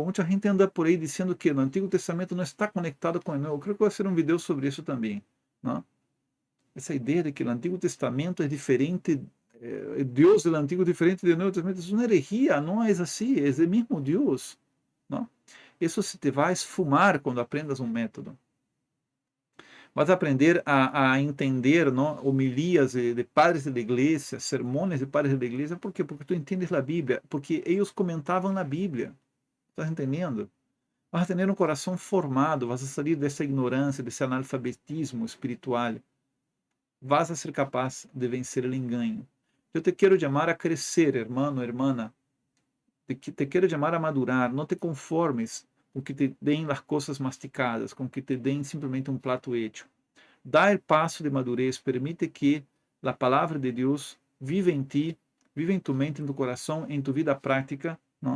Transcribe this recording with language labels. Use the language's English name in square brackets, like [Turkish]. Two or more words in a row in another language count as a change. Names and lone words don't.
[Portuguese] Muita gente anda por aí dizendo que o Antigo Testamento não está conectado com o Novo. Eu creio que vai ser um vídeo sobre isso também, não? Essa ideia de que o Antigo Testamento é diferente, Deus do Antigo é diferente do Novo Testamento, isso é uma herejia, não é assim, é o mesmo Deus, não? Isso se te vai esfumar quando aprendas um método. Vas aprender a entender, não? Homilias de padres da igreja, sermões de padres da igreja. Por quê? Porque tu entendes a Bíblia, porque eles comentavam na Bíblia. Estás entendendo? Vas a ter um coração formado, vas a sair dessa ignorância, desse analfabetismo espiritual. Vas a ser capaz de vencer o engano. Eu te quero chamar a crescer, [Spanish] hermano, hermana. [Portuguese] Te quero chamar a madurar. Não te conformes com que [Spanish] te den [Portuguese] as coisas masticadas, com que [Spanish] te den [Portuguese] simplesmente um prato hecho. Dá o passo de madurez, permite que a palavra de Deus viva em ti, viva em tu mente, em tu coração, em tu vida prática, não?